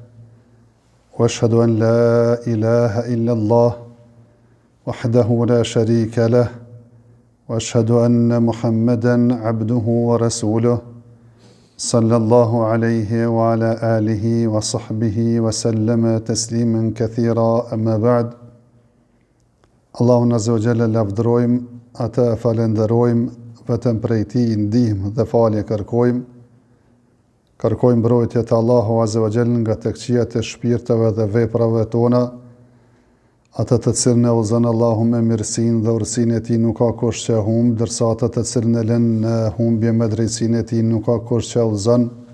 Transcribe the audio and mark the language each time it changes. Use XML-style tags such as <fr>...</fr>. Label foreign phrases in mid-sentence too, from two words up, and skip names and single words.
<ar>وأشهد أن لا إله إلا الله وحده لا شريك له. وأشهد أن محمدًا عبده ورسوله صلى الله عليه وعلى آله وصحبه وسلم تسليما كثيرا أما بعد.</ar> <sq>Allahun</sq> <ar>عز وجل</ar> <sq>lavdërojmë, atë falenderojmë, vetëm prej Tij ndihmë dhe falje kërkojmë. Kërkojmë mbrojtje të Allahu</sq> <ar>عز وجل</ar> <sq>nga të këqijat e shpirteve dhe veprave tona. Ata të cilën e udhëzon Allahu me mirësinë dhe urësinë e Tij nuk ka kush që humb, ndërsa ata të cilën e lën në humbje me drejtsinë e Tij nuk ka kush që udhëzon.</sq>